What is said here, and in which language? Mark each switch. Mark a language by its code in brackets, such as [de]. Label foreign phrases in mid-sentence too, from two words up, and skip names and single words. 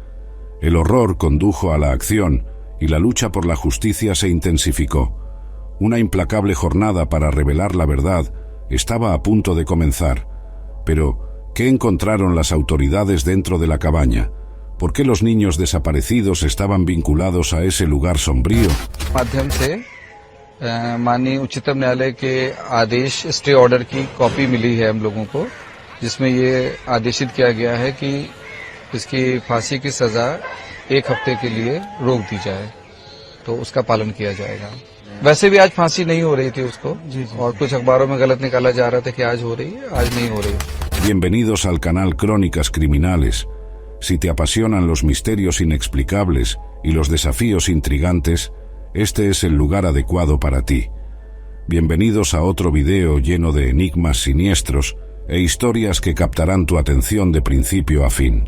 [es] El horror condujo a la acción y la lucha por la justicia se intensificó. Una implacable jornada para revelar la verdad estaba a punto de comenzar. Pero, ¿qué encontraron las autoridades dentro de la cabaña? ¿Por qué los niños desaparecidos estaban vinculados a ese lugar sombrío? [hi] माध्यम से माननीय उच्चतम न्यायालय के आदेश [en] stay order [hi] की कॉपी मिली है हम लोगों को, जिसमें ये आदेशित किया गया है कि इसकी फांसी की सजा 1 हफ्ते के लिए रोक दी जाए, तो उसका पालन किया जाएगा। वैसे भी आज फांसी नहीं हो रही थी उसको, और कुछ अखबारों में गलत निकाला जा रहा था कि आज हो रही है, आज नहीं हो रही। [es] Bienvenidos al canal Crónicas Criminales. Si te apasionan los misterios inexplicables y los desafíos intrigantes, este es el lugar adecuado para ti. Bienvenidos a otro video lleno de enigmas siniestros e historias que captarán tu atención de principio a fin.